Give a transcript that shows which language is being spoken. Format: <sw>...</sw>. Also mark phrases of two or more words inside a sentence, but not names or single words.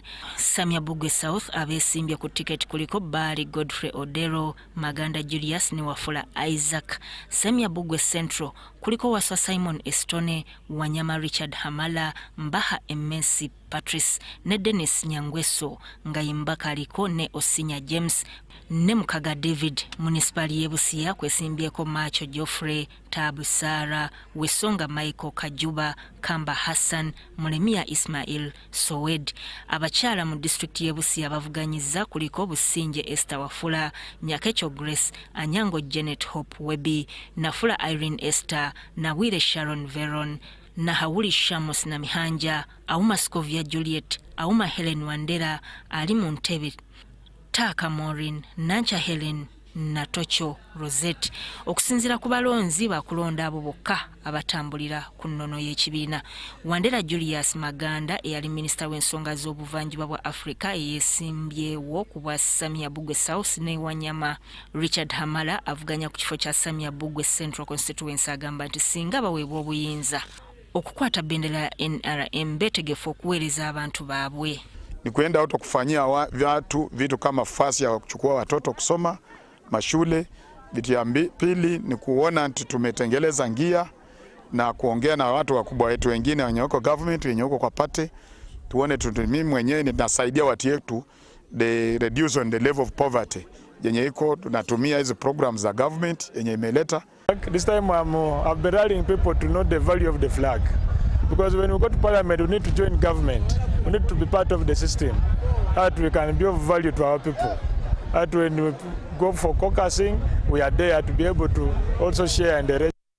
<lg>Samia Bugwe South abeesimbye ku tiketi kuliko Bari Godfrey Odero, Maganda Julius ne Wafula Isaac. Samia Bugwe Central kuliko Waswa Simon Estone, Wanyama Richard Hamala, Mbaha Emesi Patrice ne Dennis Nyangweso nga yimbaka aliko ne Osinya James ne Mukaga David. Municipali y'e Busia kwesimbyeko Macho Geoffrey, Tabu Sara, Wesonga Michael Kajuba, Kamba Hassan, Mulemia Ismail, Sowed. Abakyala mu district y'e Busia bavuganyiza kuliko Businje Esther Wafula, Nyakecho Grace, Anyango Janet Hope Webi, Nafula Irene Esther, Nawire Sharon Veron, Nahawuli Shamos na Mihanja, Auma Scovia Juliet, Auma Helen Wandera, Ali Muntebe, Taka Maureen, Nancha Helen, Natocho Rosette. Okusinzira ku balonzi bakulonda abo bokka abatambulira ku nnono y'ekibiina. Wandera Julius Maganda eyali minisita w'ensonga z'obuvanjuba bwa Afrika eyeesimbyewo ku bwa Samia Bugwe South ne Wanyama. Richard Hamala avuganya ku kifo kya Samia Bugwe Central Constituency agamba nti singa baweebwa obuyinza okukwata bendera ya NRM betegefu okuweereza abantu baabwe.</lg> <sw>Ni kwenda watu kufanyia vitu kama fasi ya kuchukua watoto kusoma mashule. Vitu ya pili ni kuona tumetengeleza ngia na kuongea na watu wakubwa wetu wengine wenye uko government wenye uko kwa party tuone mimi mwenyewe ninasaidia watu yetu</sw> <en>the reduce on the level of poverty</en> <sw>yenye iko tunatumia hizo programs za government yenye imeleta.</sw> <en>This time I've been rallying people to know the value of the flag, because when we go to parliament we need to join government, we need to be part of the system, that we can be of value to our people. That when we go for caucusing, we are there to be able to also share in the</en>